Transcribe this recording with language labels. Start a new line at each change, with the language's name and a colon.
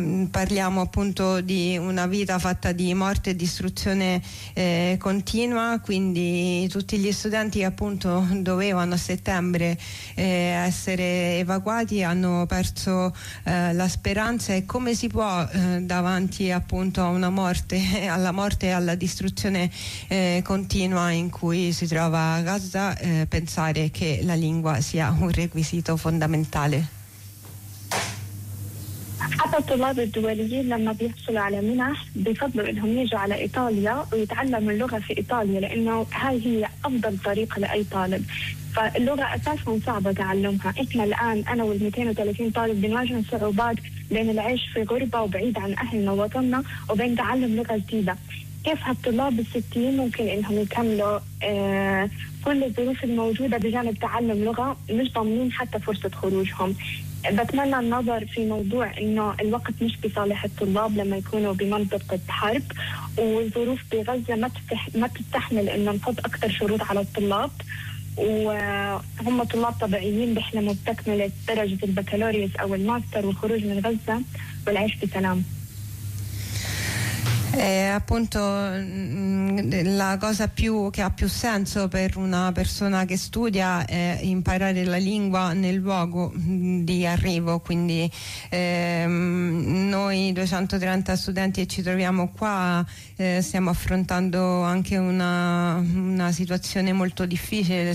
Italian: Parliamo appunto di una vita fatta di morte e distruzione continua, quindi tutti gli studenti che appunto dovevano a settembre essere evacuati hanno perso la speranza. E come si può davanti appunto a una morte, alla morte e alla distruzione continua in cui si trova Gaza, pensare che la lingua sia un requisito fondamentale?
Arabic: حتى الطلاب الدوليين لما بيحصلوا على منح بفضلوا انهم يجوا على ايطاليا ويتعلموا اللغه في ايطاليا، لانه هاي هي افضل طريقه لاي طالب. فاللغه اساسا صعبه تعلمها. احنا الان انا وال 230 طالب بنواجه صعوبات بين العيش في غربه وبعيد عن اهلنا ووطننا وبين تعلم لغه جديده. كيف هالطلاب الستين ممكن انهم يكملوا كل الظروف الموجودة بجانب تعلم لغة مش ضامنين حتى فرصة خروجهم؟ بتمنى النظر في موضوع انه الوقت مش بصالح الطلاب لما يكونوا بمنطقة حرب، والظروف بغزة ما تستحمل انه نفض اكثر شروط على الطلاب، وهم طلاب طبيعيين بيحلموا بتكملة درجة البكالوريوس او الماستر والخروج من غزة والعيش بسلام.
Italian: Appunto la cosa che ha più senso per una persona che studia è imparare la lingua nel luogo di arrivo, quindi noi 230 studenti che ci troviamo qua stiamo affrontando anche una situazione molto difficile.